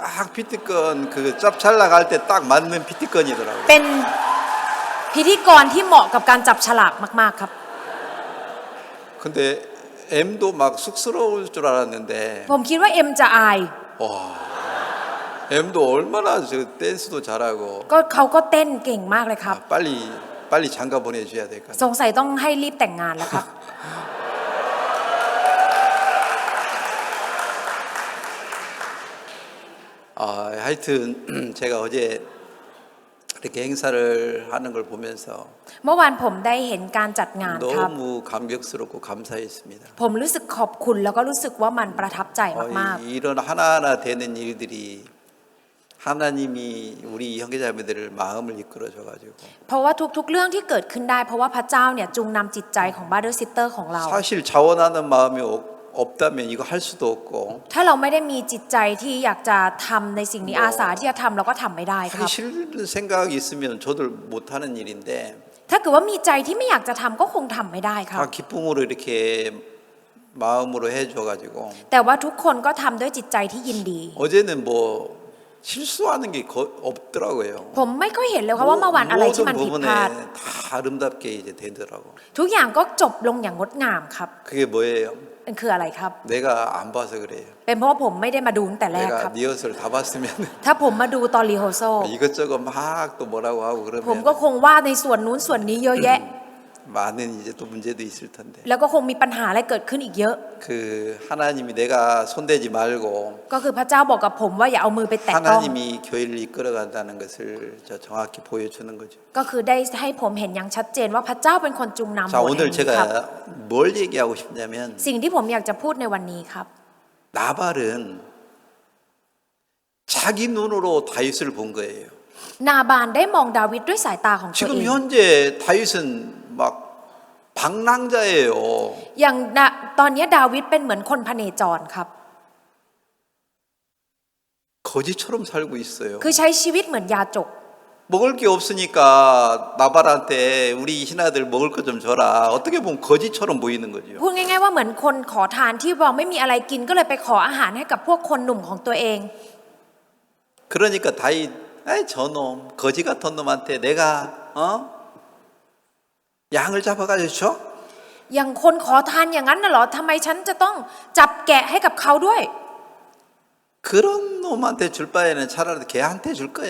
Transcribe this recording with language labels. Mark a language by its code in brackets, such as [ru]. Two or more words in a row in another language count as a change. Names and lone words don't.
[ko] 딱 피티건 그 짭찰나 갈 때 딱 맞는 피티건이더라고. [th] เป็นพิธีกรที่เหมาะกับการจับฉลากมากๆครับ [ko] 근데 M도 막 쑥스러울 줄 알았는데 [th] ผมคิดว่าเอ็มจะอาย [ko] 와, M도 얼마나 저 댄스도 잘하고 [th] ก็เขาก็เต้นเก่งมากเลยครับ [ko] 빨리 장가 보내줘야 될 것 같아. [th] สงสัยต้องให้รีบแต่งงานแล้วครับ [ko] 하여튼 제가 어제 이렇게 행사를 하는 걸 보면서 [th] เมื่อวานผมได้เห็นการจัดงานครับ [ko] 너무 감격스럽고 감사했습니다. [th] ผมรู้สึกขอบคุณแล้วก็รู้สึกว่ามันประทับใจมาก [ko] 이런 하나하나 되는 일들이 하나님이 우리 형제자매들을 마음을 이끌어줘 가지고 [th] ๆ เพราะว่าทุกๆเรื่องที่เกิดขึ้นได้เพราะว่าพระเจ้าเนี่ยจูงนำจิตใจของ [en] brother sister [th] ของเรา [ko] 사실 자원하는 마음이 없다면 이거 할 수도 없고 [th] ถ้าเราไม่ได้มีจิตใจที่อยากจะทำในสิ่งนี้อาสาที่จะทำเราก็ทำไม่ได้ครับ [ko] 하기 싫은 생각이 있으면 저들 못하는 일인데 [th] ถ้าเกิดว่ามีใจที่ไม่อยากจะทำก็คงทำไม่ได้ครับ [ko] 다 기쁨으로 이렇게 마음으로 해줘 가지고 [th] แต่ว่าทุกคนก็ทำด้วยจิตใจที่ยินดี [ko] 어제는 뭐 실수하는 게 없더라고요. [th] ผมไม่ค่อยเห็นเลยครับว่าเมื่อวานอะไรที่มัน [ko] 모든 [th] ผิดพลาด [ko] 부분에 다 아름답게 이제 되더라고. [th] ทุกอย่างก็จบลงอย่างงดงามครับ [ko] 그게 뭐예요? [th] มันคืออะไรครับ [ko] 내가 안 봐서 그래요. [th] เป็นเพราะว่าผมไม่ได้มาดูตั้งแต่แรกครั [ko] 내가 [th] บ [ko] 리허설 다 봤으면 [th] ถ้าผมมาดูตอนรีโฮโซ [ko] 이것저것 막 또 뭐라고 하고 [th] ผมก็ [ko] 그러면 [th] คงว่าในส่วนนู้นส่วนนี้เยอะแยะ [ko] 많은 이제 또 문제도 있을 텐데 [th] แล้วก็คงมีปัญหาอะไรเกิดขึ้นอีกเยอะ [ko] 그 하나님이 내가 손대지 말고 [th] ก็คือพระเจ้าบอกกับผมว่าอย่าเอามือไปแตะต้อง [ko] 하나님이 교회를 이끌어간다는 것을 저 정확히 보여주는 거죠. [th] ก็คือได้ให้ผมเห็นอย่างชัดเจนว่าพระเจ้าเป็นคนจุงนำ [ko] 자 [th] โบสถ์ [ko] 오늘 [th] แห่งนี้ครับ [ko] 제가 뭘 얘기하고 싶냐면 [th] สิ่งที่ผมอยากจะพูดในวันนี้ครับ [ko] 나발은 자기 눈으로 다윗을 본 거예요. [th] นาบานได้มองดาวิดด้วยสายตาของตัวเอ [ko] 지금 [th] ง [ko] 현재 다윗은 막 방랑자예요. [th] อย่างตอนนี้ดาวิดเป็นเหมือนคนพเนจรครับ [ko] 거지처럼 살고 있어요. [th] คือใช้ชีวิตเหมือนยาจก [ko] 먹을 게 없으니까 나발한테 우리 신하들 먹을 거 좀 줘라. 어떻게 보면 거지처럼 보이는 거죠. [th] พูดง่ายๆว่าเหมือนคนขอทานที่เราไม่มีอะไรกินก็เลยไปขออาหารให้กับพวกคนหนุ่มของตัวเอง [ko] 그러니까 다윗, 아이 저놈 거지 같은 놈한테 내가 양을 잡아가지고 줘? [th] อย่างคนขอทานอย่างนั้นน่ะเหรอทำไมฉันจะต้องจับแกะให้กับเขาด้วย [ko] 그런 놈한테 줄 바에는 차라리 걔한테 줄 거야.